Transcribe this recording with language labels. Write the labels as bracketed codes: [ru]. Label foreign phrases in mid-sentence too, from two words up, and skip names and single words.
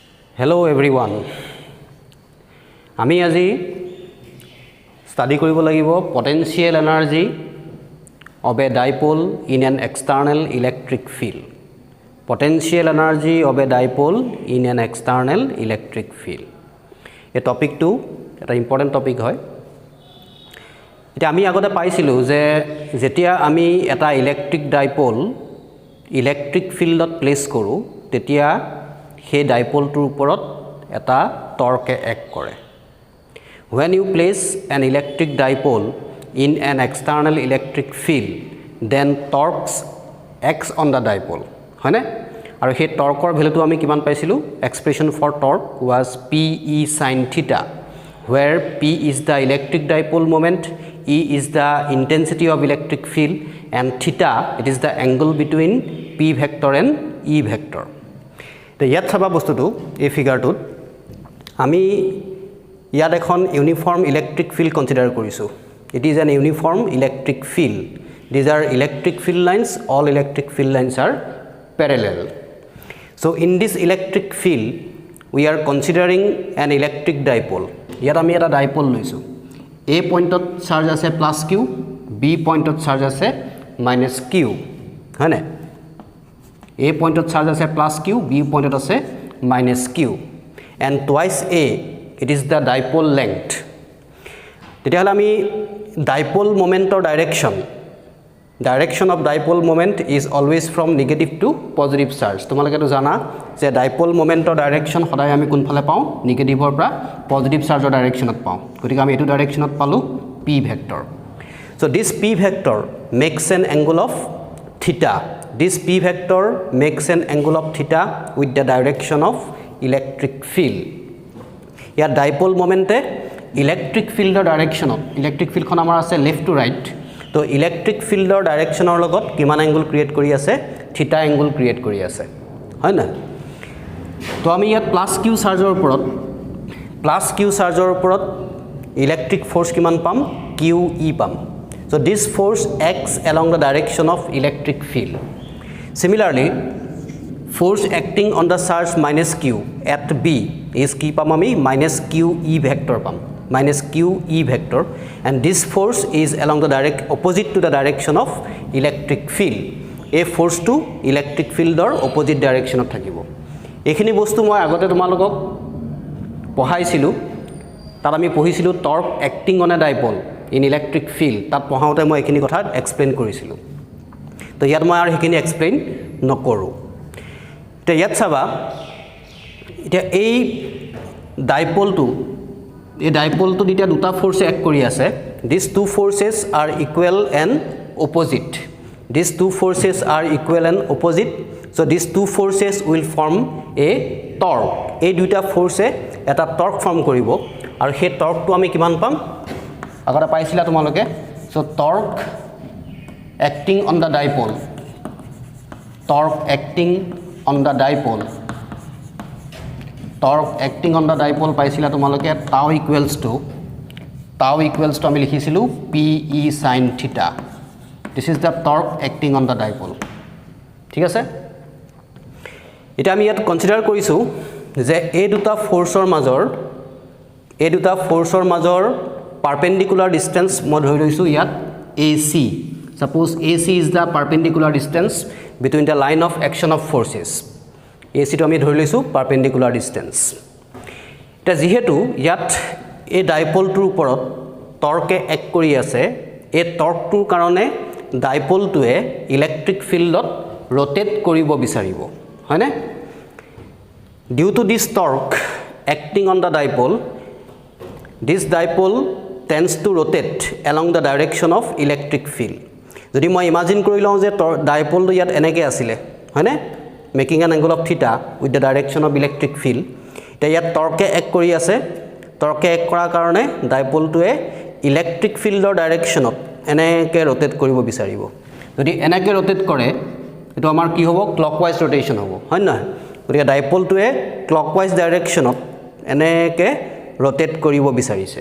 [en] Hello everyone. [as] আমি আজি [en] study [as] কৰিব লাগিব [en] potential energy of a dipole in an external electric field. Potential energy of a dipole in an external electric field. [as] এই টপিকটো এটা [en] important topic [as] হয়। এটা আমি আগতে পাইছিলো যে যেতিয়া আমি এটা [en] electric dipole electric fieldত place [as] কৰো তেতিয়া সেই ডাইপোলটোৰ ওপৰত এটা [en] torqueে act [as] কৰে। [en] When you place an electric dipole in an external electric field, then torques acts on the dipole. [as] হয় না? আৰু সেই টৰ্কৰ ভ্যালুটো আমি কিমান পাইছিলো? [en] Expression for torque was PE sin theta, where P is the electric dipole moment, E is the intensity of electric field, and theta it is the angle between P vector and E vector. [as] তো ইয়াত চাবা বস্তুটো এই ফিগাৰটোত আমি ইয়াত এখন [en] uniform electric field consider [as] কৰিছো। [en] It is an uniform electric field. These are electric field lines. All electric field lines are parallel. So in this electric field we are considering an electric dipole. [as] ইয়াত আমি এটা ডাইপোল লৈছো। A পইণ্টত চাৰ্জ আছে প্লাস q, B পইণ্টত চাৰ্জ আছে মাইনাস q, হয়নে? A পইণ্টত চাৰ্জ আছে প্লাস q, B পইণ্টত আছে মাইনাস q, [en] and twice A it is the dipole length. [as] তেতিয়াহলে আমি [en] dipole moment or direction of dipole moment is always from negative to positive charge. [as] তোমালোকে তো জানা যে [en] dipole moment or direction [as] সদায় আমি কোনফালে পাও? নেগেটিভৰ পৰা [en] positive chargeৰ directionত [as] পাও। গতিকে আমি এটো ডাইৰেকশনত পালো [en] p vector. So this p vector makes an angle of theta. This p vector makes an angle of theta with the direction of electric field. Here dipole momente electric field direction, electric field [as] খন আমাৰ আছে [en] left to right. [as] তো [en] electric field direction or [as] লগত কিমান [en] angle create [as] কৰি আছে? [en] theta angle create [as] কৰি আছে, হয় না? তো আমি ইয়াত প্লাস q চাৰ্জৰ ওপৰত [en] electric force [as] কিমান পাম? QE পাম. [en] So this force acts along the direction of electric field. Similarly, force acting on the charge minus q at B is [as] কি পাম আমি? [en] minus QE vector [as] পাম. [en] minus QE vector, and this force is along the opposite to the direction of electric field. A force to electric field or opposite direction of [as] থাকিব। এইখিনি বস্তু মই আগতে তোমালোকক পঢ়াইছিলো। তাত আমি পঢ়িছিলো [en] torque acting on a dipole in electric field. [as] তাত পঢ়াওতে মই এইখিনি কথা এক্সপ্লেইন কৰিছিলো। তো ইয়াত মই আৰু সেইখিনি এক্সপ্লেইন নকৰো। তে ইয়াত চাবা এতিয়া এই ডাইপোলটো এতিয়া দুটা ফোর্সে এক কৰি আছে। [en] These two forces are equal and opposite. These two forces are equal and opposite. So these two forces will form a torque. [as] এই দুটা ফোর্সে এটা [en] torque form [as] কৰিব আৰু সেই টর্কটো আমি কিমান পাম? আগতে পাইছিলা তোমালোকে। [en] So torque acting on the dipole. Torque acting on the dipole. Torque acting on the dipole [as] পাইছিলা তোমালোকে [en] tau equals to [as] আমি লিখিছিলো [en] PE sin theta. This is the torque acting on the dipole. [as] ঠিক আছে? এটা আমি ইয়াত কনসিডাৰ কৰিছো যে এই দুটা ফোর্সৰ মাজৰ [en] perpendicular distance [as] মই ধৰি লৈছো ইয়াত AC. [en] Suppose AC is the perpendicular distance between the line of action of forces. [as] AC to আমি ধৰি লৈছো [en] perpendicular distance. [as] এটা যেহেতু ইয়াত এই ডাইপোলটোৰ ওপৰত টৰ্কে এক কৰি আছে, এই টৰ্কটোৰ কাৰণে ডাইপোলটোৱে ইলেক্ট্ৰিক ফিল্ডত ৰোটেট কৰিব বিচাৰিব, হয়নে? [en] due to this torque acting on the dipole, this dipole tends to rotate along the direction of electric field. [as] যদি মই ইমাজিন কৰি লওঁ যে ডাইপোলটো ইয়াত এনেকৈ আছিলে, হয়নে? [en] making an angle of theta with the direction of electric field. [as] এতিয়া ইয়াত টৰ্কে এক কৰি আছে, টৰ্কে এক কৰাৰ কাৰণে ডাইপোলটোৱে ইলেক্ট্ৰিক ফিল্ডৰ ডাইৰেকশ্যনত এনেকৈ ৰোটেট কৰিব বিচাৰিব। যদি এনেকৈ ৰোটেট কৰে এটো আমাৰ কি হ'ব? [en] clockwise rotation [as] হ'ব, হয় নহয়? গতিকে ডাইপোলটোৱে ক্লকৱাইজ ডাইৰেকশ্যনত এনেকৈ ৰোটেট কৰিব বিচাৰিছে।